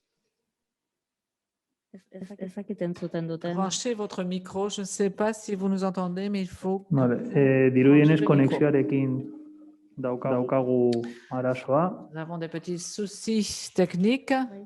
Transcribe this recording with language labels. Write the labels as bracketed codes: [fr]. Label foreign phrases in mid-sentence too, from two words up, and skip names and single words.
[fr] Branchez votre micro. Je ne sais pas si vous nous entendez, mais il faut... [eu] Dirudienez konexioarekin daukagu arazoa. [fr] Nous avons des petits soucis techniques.